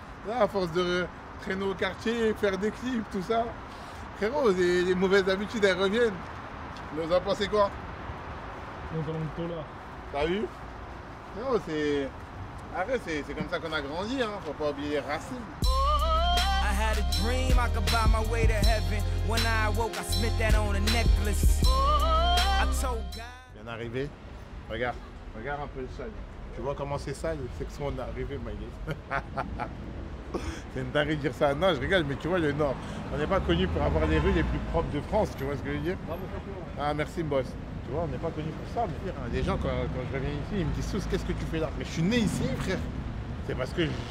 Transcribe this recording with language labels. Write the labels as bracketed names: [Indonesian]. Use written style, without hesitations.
[French] Là, à force de traîner au quartier, faire des clips, tout ça. Frérot, les mauvaises habitudes, elles reviennent. Vous en pensez quoi? T'as vu? Non, c'est... Arrête, c'est comme ça qu'on a grandi, hein. Faut pas oublier les racines. [English] I had a dream I could buy my way to heaven. When I woke, I spent that on a necklace. I told God. [French] Bien arrivé. Regarde un peu le sol. Tu vois comment c'est sale? C'est que son arrivé, ma gueule. C'est une dinguerie de dire ça. Non, je rigole, mais tu vois, le Nord, on n'est pas connu pour avoir les rues les plus propres de France, tu vois ce que je veux dire? Ah, merci, boss. Tu vois, on n'est pas connu pour ça. Mais les gens, quand je reviens ici, ils me disent tous, qu'est-ce que tu fais là? Mais je suis né ici, frère. C'est parce que